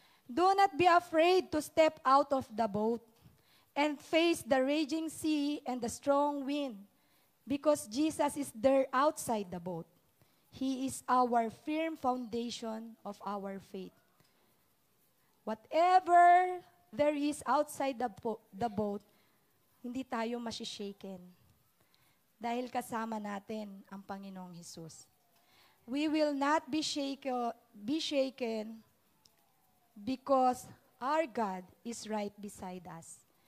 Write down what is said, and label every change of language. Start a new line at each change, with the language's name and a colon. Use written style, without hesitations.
English: Do not be afraid to step out of the boat and face the raging sea and the strong wind because Jesus is there outside the boat. He is our firm foundation of our faith. Whatever there is outside the boat,
Filipino: hindi tayo masishaken. Dahil kasama natin ang Panginoong Hesus.
English: We will not be shaken because our God is right beside us.